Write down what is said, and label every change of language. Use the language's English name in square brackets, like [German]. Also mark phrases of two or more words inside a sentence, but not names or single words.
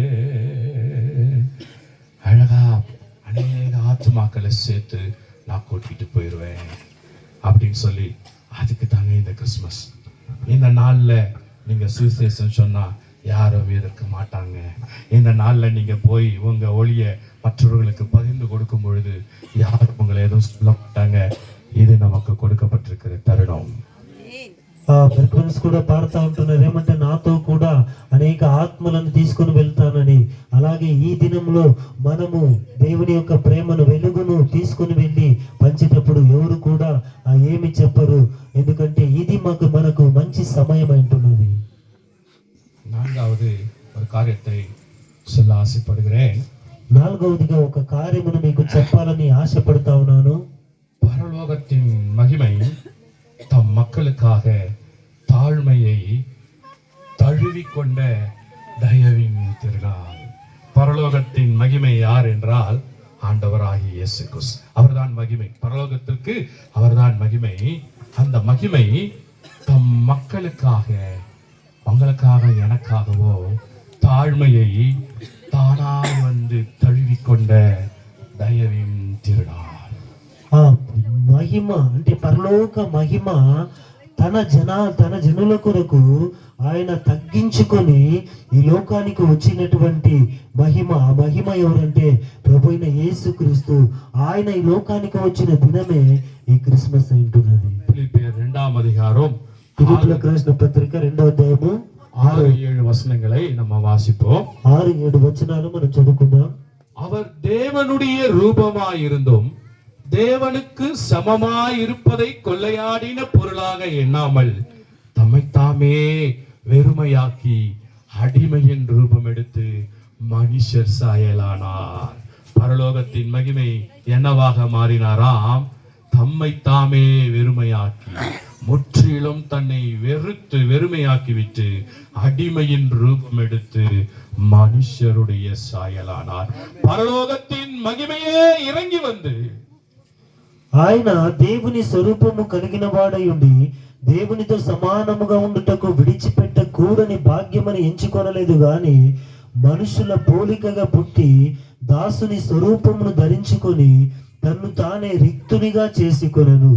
[Tamil] அழகா அநேக ஆத்துமாக்களை சேர்த்து நான் கூட்டிட்டு போயிடுவேன் அப்படின்னு சொல்லி, அதுக்கு தாங்க இந்த கிறிஸ்மஸ். இந்த நாள்ல நீங்க சுவிசேஷம் சொன்னா யாரும் எதிர்க்க மாட்டாங்க. இந்த நாள்ல நீங்க போய் உங்க ஒளிய மற்றவர்களுக்கு பகிர்ந்து கொடுக்கும் பொழுது யாரும் உங்களை எதுவும் சொல்ல மாட்டாங்க. இது நமக்கு கொடுக்கப்பட்டிருக்கிற தருணம். [Telugu] బ్రదర్స్ కూడా పాడుతూ ఉంటున్నారు ఏమంటే, నాతో కూడా అనేక ఆత్మలను తీసుకుని వెళ్తానని. అలాగే ఈ దినంలో మనము దేవుని యొక్క ప్రేమను, వెలుగును తీసుకుని వెళ్ళి పంచేటప్పుడు ఎవరు కూడా ఏమి చెప్పరు. ఎందుకంటే ఇది మనకు మంచి సమయం అంటున్నది. [Tamil] நான்காவது ஒரு காரியத்தை சொல்ல ஆசைப்படுகிறேன். [Telugu] నాలుగవదిగా ఒక కార్యమును మీకు చెప్పాలని ఆశపడతా ఉన్నాను. [Tamil] பரலோகத்தின் மகிமை தம் மக்களுக்காக தாழ்மையை தழுவிக்கொண்ட தயவின் திருநாள். பரலோகத்தின் மகிமை யார் என்றால் ஆண்டவராகிய இயேசு கிறிஸ்து. அவர்தான் மகிமை. பரலோகத்திற்கு அவர்தான் மகிமை. அந்த மகிமை தம் மக்களுக்காக, உங்களுக்காக எனக்காகவோ தாழ்மையை தானாய் வந்து தழுவிக்கொண்ட தயவின் திருநாள். [Telugu] మహిమ అంటే పరలోక మహిమ తన జనుల కొరకు ఆయన తగ్గించుకొని ఈ లోకానికి వచ్చినటువంటి మహిమ. ఆ మహిమ ఎవరంటే ప్రభువైన యేసుక్రీస్తు. ఆయన ఈ లోకానికి వచ్చిన దినమే ఈ క్రిస్మస్ అంటున్నది. [Tamil] பிலிப்பியர் 2ஆம் அதிகாரம் [Telugu] ఫిలిప్పీయులకు రాసిన పత్రిక 2వ అధ్యాయము [Tamil] 6-7 வசனங்களை நம்ம வாசிப்போம். [Telugu] 6-7 వచనాలు మనం చదువుకుందాం. [Tamil] அவர் தேவனுடைய ரூபமாயிருந்தும் தேவனுக்கு சமமாய் இருப்பதை கொள்ளையாடின பொருளாக எண்ணாமல் தம்மைத்தாமே வெறுமையாக்கி அடிமையின் ரூபம் எடுத்து மனுஷர் சாயலானார். பரலோகத்தின் மகிமை என்னவாக மாறினாராம்? தம்மைத்தாமே வெறுமையாக்கி, முற்றிலும் தன்னை வெறுத்து வெறுமையாக்கி விட்டு அடிமையின் ரூபம் எடுத்து மனுஷருடைய சாயலானார். பரலோகத்தின் மகிமையே இறங்கி வந்து [Telugu] ఆయన దేవుని స్వరూపము కలిగిన వాడై ఉండి దేవునితో సమానముగా ఉండుటకు విడిచిపెట్టకూడని భాగ్యమని ఎంచుకొనలేదు గాని మనుషుల పోలికగా పుట్టి దాసుని స్వరూపమును ధరించుకొని తన్ను తానే రిక్తునిగా చేసుకొనెను.